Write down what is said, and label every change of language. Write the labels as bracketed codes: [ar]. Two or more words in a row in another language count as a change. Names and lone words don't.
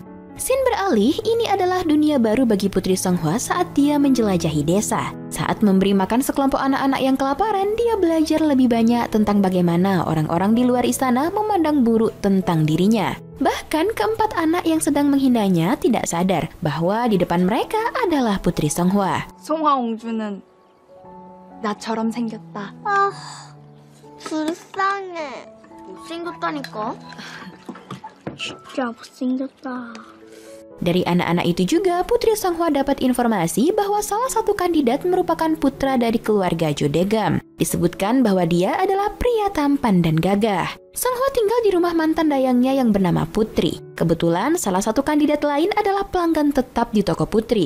[id] Scene beralih, ini adalah dunia baru bagi Putri Songhwa saat dia menjelajahi desa. Saat memberi makan sekelompok anak-anak yang kelaparan, dia belajar lebih banyak tentang bagaimana orang-orang di luar istana memandang buruk tentang dirinya. Bahkan keempat anak yang sedang menghinanya tidak sadar bahwa di depan mereka adalah Putri Songhwa. [ko] 송화 옹주는 나처럼 생겼다. 아, 불쌍해. 못생겼다니까. 진짜 못생겼다. [id] Dari anak-anak itu juga, Putri Songhwa dapat informasi bahwa salah satu kandidat merupakan putra dari keluarga Jodegam. Disebutkan bahwa dia adalah pria tampan dan gagah. Songhwa tinggal di rumah mantan dayangnya yang bernama Putri. Kebetulan salah satu kandidat lain adalah pelanggan tetap di toko Putri.